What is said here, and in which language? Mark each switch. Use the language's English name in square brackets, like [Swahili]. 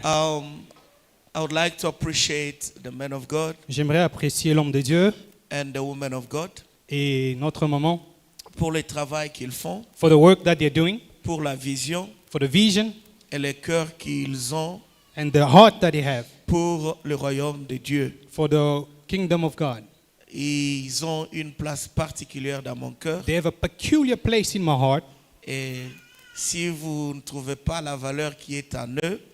[English] I would like to appreciate the men of God [French] J'aimerais apprécier l'homme de Dieu [English] and the women of God [French] et notre maman pour le travail qu'ils font, [English] for the work that they're doing, [French] pour la vision [English] for the vision [French] et le cœur qu'ils ont [English] and the heart that they have [French] pour le royaume de Dieu. [English] for the kingdom of God. [French] Ils ont une place particulière dans mon cœur. [English] They have a peculiar place in my heart. [French] Et si vous ne trouvez pas la valeur qui est en eux,